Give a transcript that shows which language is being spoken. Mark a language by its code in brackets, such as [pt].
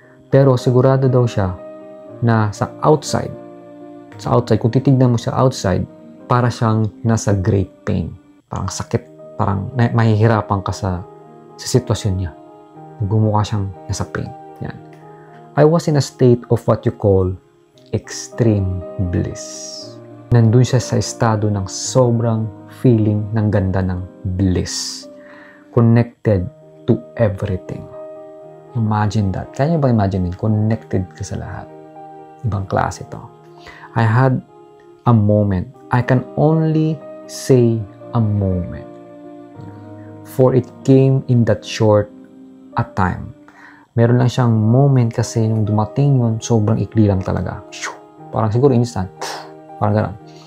[tl] Pero sigurado daw siya na sa outside, kung titignan mo siya outside, para siyang nasa great pain. Parang sakit, parang mahihirapan ka sa sitwasyon niya. Gumukha siyang nasa pain. Yan. [en] I was in a state of what you call extreme bliss. [tl] Nandun siya sa estado ng sobrang feeling ng ganda ng bliss. [en] Connected to everything. Imagine that. [tl] Kaya niyo ba imagine? Connected ka sa lahat. Ibang klase ito. [en] I had a moment. I can only say a moment. for it came in that short a time. [tl] Meron lang siyang moment kasi nung dumating yun, sobrang ikli lang talaga. Parang siguro instant. Parang gano'n.